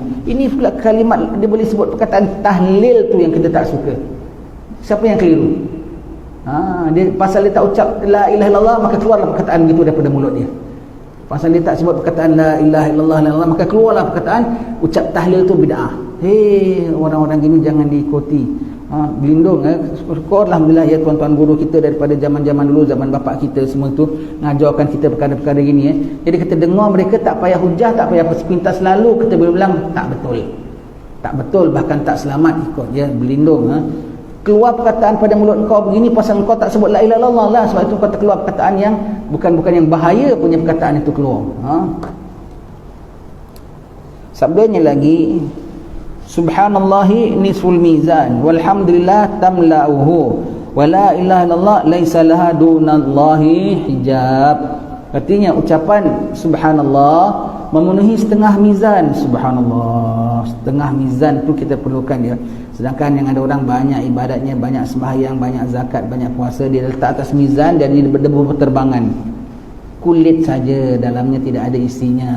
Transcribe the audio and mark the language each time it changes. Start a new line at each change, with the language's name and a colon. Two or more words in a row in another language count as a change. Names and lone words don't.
Malay: Ini pula kalimat dia boleh sebut perkataan tahlil tu yang kita tak suka. Siapa yang keliru? Dia pasal dia tak ucap
Arabic: لا إله إلا الله,
Malay: maka keluarlah perkataan gitu daripada mulut dia. Pasal dia tak sebut perkataan
Arabic: لا إله إلا الله,
Malay: maka keluarlah perkataan ucap tahlil tu bid'ah. Hei, orang-orang gini jangan diikuti. Berlindung syukur alhamdulillah ya tuan-tuan guru kita daripada zaman-zaman dulu, zaman bapak kita semua tu ngajarkan kita perkara-perkara gini ya. Jadi kita dengar mereka tak payah hujah, tak payah sepintas lalu kita boleh bilang tak betul. Tak betul, bahkan tak selamat ikut ya, berlindung keluar perkataan pada mulut kau begini pasal kau tak sebut
Arabic: لا إله إلا الله
Malay: lah, sebab itu kau terkeluar perkataan yang bukan yang bahaya punya perkataan itu keluar. Sabdanya lagi,
Arabic: سبحان الله نصف الميزان والحمد لله تملؤه ولا إله إلا الله ليس لها دون الله حجاب.
Malay: Artinya ucapan subhanallah memenuhi setengah mizan. Subhanallah, setengah mizan tu kita perlukan dia. Sedangkan yang ada orang banyak ibadatnya, banyak sembahyang, banyak zakat, banyak puasa, dia letak atas mizan dan dia berdebu berterbangan. Kulit saja, dalamnya tidak ada isinya.